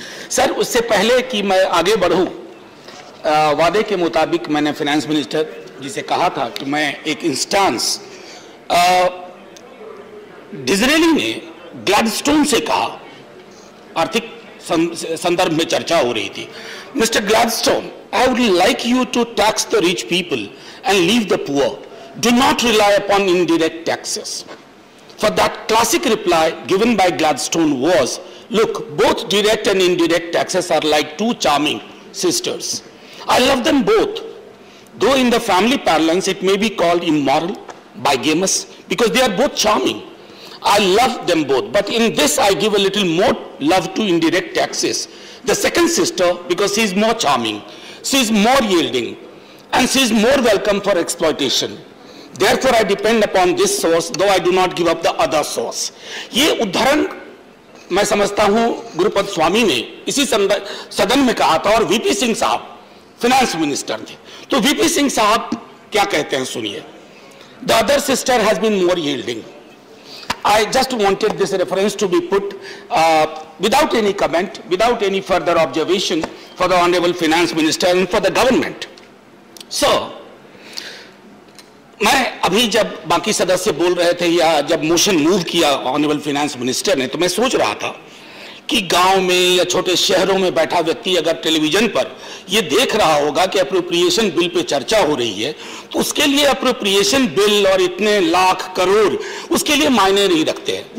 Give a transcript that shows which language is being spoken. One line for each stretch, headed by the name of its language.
Hindi: Sir, उससे पहले कि मैं आगे बढ़ूं, वादे के मुताबिक मैंने फाइनेंस मिनिस्टर जी से कहा था कि मैं एक इंस्टांस डिज़रेली ने ग्लैडस्टोन से कहा, आर्थिक संदर्भ में चर्चा हो रही थी।
English: Mister Gladstone, I would like you to tax the rich people and leave the poor, do not rely upon indirect taxes. For that classic reply given by Gladstone was, look, both direct and indirect taxes are like two charming sisters. I love them both, though in the family parlance it may be called immoral, bigamous, because they are both charming. I love them both, but in this I give a little more love to indirect taxes. The second sister, because she is more charming, she is more yielding, and she is more welcome for exploitation. Therefore, I depend upon this source, though I do not give up the other source.
Hindi: ये उदाहरण मैं समझता हूं गुरुपद स्वामी ने इसी सदन में कहा था और वीपी सिंह साहब फाइनेंस मिनिस्टर थे। तो वीपी सिंह साहब क्या कहते हैं सुनिए।
English: The other sister has been more yielding. I just wanted this reference to be put without any comment, without any further observation for the Honorable Finance Minister and for the government.
Hindi: So, मैं अभी जब बाकी सदस्य बोल रहे थे या जब मोशन मूव किया ऑनरेबल फाइनेंस मिनिस्टर ने, तो मैं सोच रहा था कि गांव में या छोटे शहरों में बैठा व्यक्ति अगर टेलीविजन पर ये देख रहा होगा कि अप्रोप्रिएशन बिल पे चर्चा हो रही है, तो उसके लिए अप्रोप्रिएशन बिल और इतने लाख करोड़ उसके लिए मायने नहीं रखते हैं।